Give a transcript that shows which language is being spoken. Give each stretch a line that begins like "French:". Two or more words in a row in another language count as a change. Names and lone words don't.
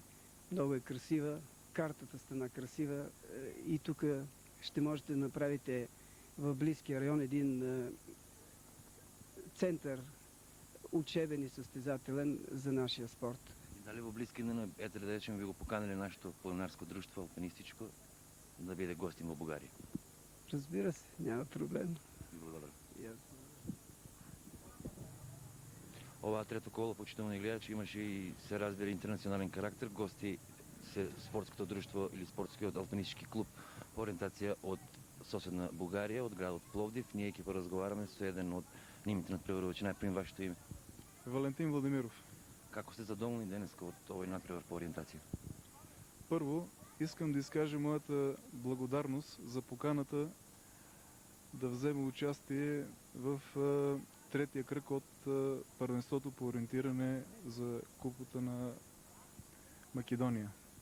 Bulgarian: Много е красива, картата стана красива и тук ще можете да направите в близкия район един център учебен и състезателен за нашия спорт.
Macedonian: Дали во близки дни, ето да речем, ви го поканили нашето планинарско дружество, алпинистичко, да биде гостин во Бугарија?
Bulgarian: Разбира се, няма проблем.
Macedonian: Ви благодарам.
Bulgarian: И аз
Macedonian: Ова трето коло, почитувани гледачи, имаше и се разбира интернационален карактер. Гости се спортското друштво или спортскиот алпинистички клуб по ориентација од соседна Бугарија, од градот Пловдив. Ние ќе поразговараме со еден од нивните надпреварувачи. Најприм вашето име. Валентин Владимиров. Како сте задоволни денеска од овој надпревар по ориентација?
Bulgarian: Първо, искам да изкажа моята благодарност за поканата да взема участие в третия кръг от първенството по ориентиране за Купата на Македония.